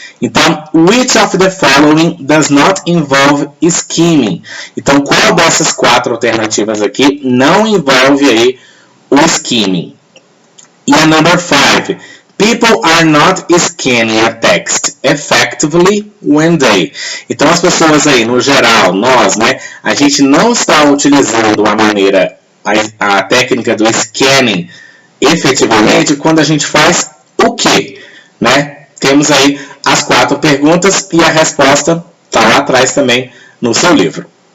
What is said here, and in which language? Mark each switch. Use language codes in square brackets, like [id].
[pt] Então, [en] which of the following does not involve skimming? [pt] Então, qual dessas 4 alternativas aqui não envolve aí o skimming? E a [en] number 5, people are not scanning a text effectively when they. [pt] Então, as pessoas aí, no geral, nós, né, a gente não está utilizando a técnica do scanning efetivamente quando a gente faz o quê? Né? Temos aí as 4 perguntas e a resposta está lá atrás também no seu livro.